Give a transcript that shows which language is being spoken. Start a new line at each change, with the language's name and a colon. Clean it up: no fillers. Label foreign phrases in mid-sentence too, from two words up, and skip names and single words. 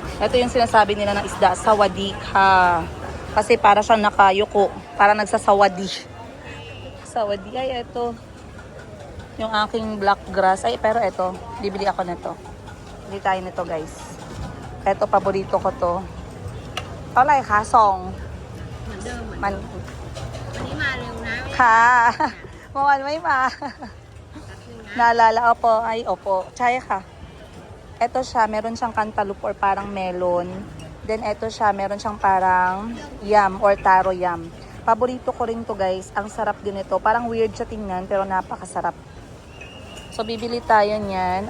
Filipino: Ito yung sinasabi nila ng isda, sawadika. Kasi para siyang nakayuko. Para nagsasawadi. Sawadi. Ay, ito. Yung aking
English: black grass.
Filipino: Ay, pero ito. Bibili ako nito. Bili tayo nito, guys. Ito, paborito ko to. Palay, kasong.
Thai: เหมือนเดิมเหมือน Man, วันนี้มาเร็วนะ ค่ะ เมื่อวานไม่มา แป๊บนึงนะ
Filipino: Naalala, opo. Ay, opo.
Thai: ใช่ค่ะ.
Filipino: Ito siya, meron siyang
English: cantaloupe or
Filipino: parang melon. Then, ito siya, meron siyang parang
English: yam or taro yam.
Filipino: Paborito ko rin to, guys. Ang sarap din ito. Parang weird siya tingnan, pero napakasarap. So, bibili tayo niyan.